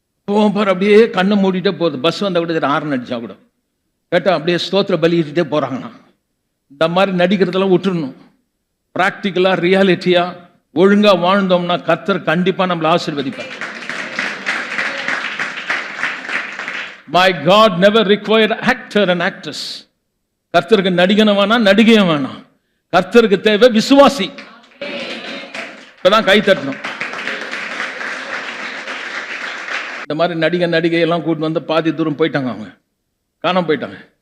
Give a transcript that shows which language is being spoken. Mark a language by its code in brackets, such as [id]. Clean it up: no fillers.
[ta] பாரு அப்படியே கண்ணை மூடிட்டே போகுது. பஸ் வந்தால் கூட ஆரன் அடிச்சா கூட கேட்டால் அப்படியே ஸ்தோத்திர பலியிட்டே போகிறாங்கண்ணா. இந்த மாதிரி நடிக்கிறதெல்லாம் விட்டுடணும். ப்ராக்டிக்கலாக ரியாலிட்டியாக ஒழுங்காக வாழ்ந்தோம்னா கர்த்தர் கண்டிப்பாக நம்மளை ஆசீர்வதிப்பார். [en] My God never required actor and actress. [ta] கர்த்தருக்கு நடிகன வேணாம், நடிகையும் வேணாம். கர்த்தருக்கு தேவை விசுவாசி. இப்பதான் கை தட்டணும். இந்த மாதிரி நடிகை எல்லாம் கூட்டு வந்து பாதி தூரம் போயிட்டாங்க, அவங்க காணாம போயிட்டாங்க.